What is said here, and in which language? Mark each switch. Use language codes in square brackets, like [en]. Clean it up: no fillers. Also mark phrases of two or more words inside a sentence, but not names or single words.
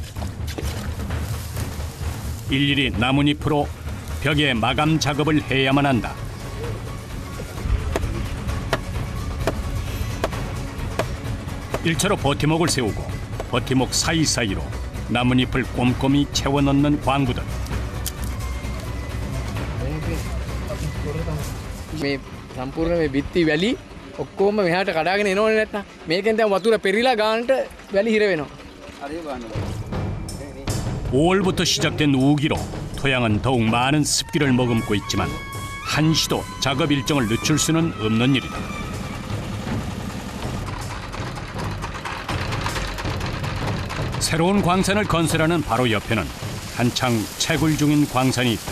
[ko] 일일이 나뭇잎으로 벽의 마감 작업을 해야만 한다. 일차로 버팀목을 세우고 버팀목 사이사이로 나뭇잎을 꼼꼼히 채워 넣는 광부들. [si] සම්පූර්ණ මේ බිත්ති වැලි ඔක්කොම මෙහාට කඩාගෙන එනවනේ නැත්තම් මේකෙන් දැන් වතුර පෙරිලා ගානට වැලි හිර වෙනවා. [ko] 5월부터 시작된 우기로 토양은 더욱 많은 습기를 머금고 있지만 한시도 작업 일정을 늦출 수는 없는 일이다. 새로운 광산을 건설하는 바로 옆에는 한창 채굴 중인 광산이 있다.